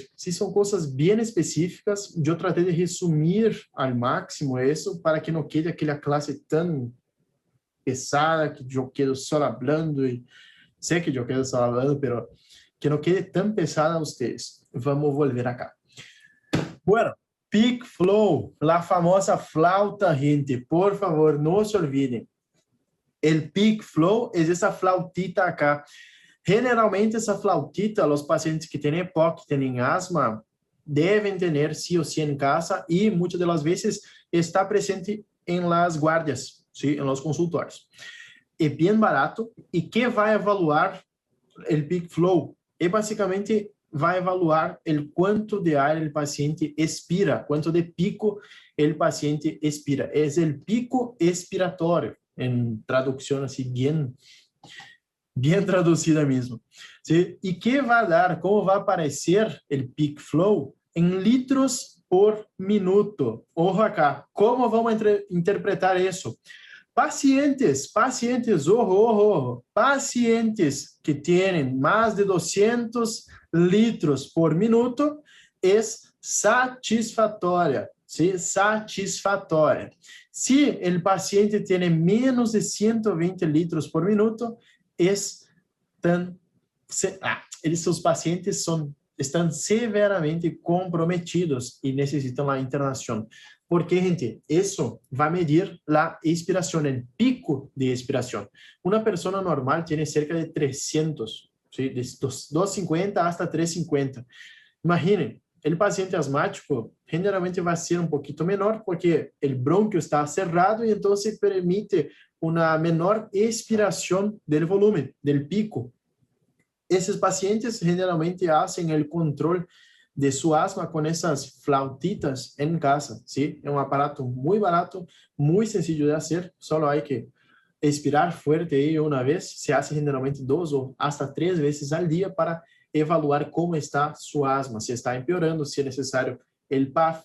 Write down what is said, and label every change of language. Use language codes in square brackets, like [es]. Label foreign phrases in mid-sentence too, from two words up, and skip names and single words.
[es] Si son cosas bien específicas, yo traté de resumir al máximo eso para que no quede aquella clase tan pesada que yo quedo solo hablando y sé que yo quedo solo hablando, pero que no quede tan pesada a ustedes. Vamos volver acá. Bueno, Peak Flow, la famosa flauta, gente. Por favor, no se olviden. El Peak Flow es esa flautita acá. Generalmente, [pt] essa flautita, os pacientes que têm EPOC, que têm asma, devem ter [es] sí o sí [pt] em casa e muitas das vezes está presente em [es] las guardias, [pt] ¿sí? [es] Em los consultórios. [pt] É bem barato e que vai evaluar o Peak Flow? É basicamente vai evaluar o quanto de ar o paciente expira, quanto de pico o paciente expira. É o pico expiratório, em tradução assim, [es] bien traducida mesmo. ¿Sí? ¿Y qué va a dar? ¿Cómo va a aparecer el peak flow? En litros por minuto. Ojo acá. ¿Cómo vamos a interpretar eso? Pacientes, ojo. Pacientes que tienen más de 200 litros por minuto es satisfactoria. ¿Sí? Satisfactoria. Si el paciente tiene menos de 120 litros por minuto, [pt] seus pacientes estão severamente comprometidos e necessitam a internação. Porque, gente, isso vai medir a expiração, o pico de expiração. Uma pessoa normal tem cerca de 300, ¿sí? [es] De 250 hasta 350. [pt] Imaginem, o paciente asmático generalmente vai ser pouquinho menor porque o brônquio está cerrado e então se permite uma menor expiração do volume, do pico. [es] Esses pacientes generalmente hacen el control de su asma con esas flautitas en casa, ¿sí? Es un aparato muy barato, muy sencillo de hacer, solo hay que expirar fuerte ahí una vez, se hace generalmente 2 o hasta 3 veces al día para evaluar cómo está su asma, si está empeorando, si es necesario el PAF.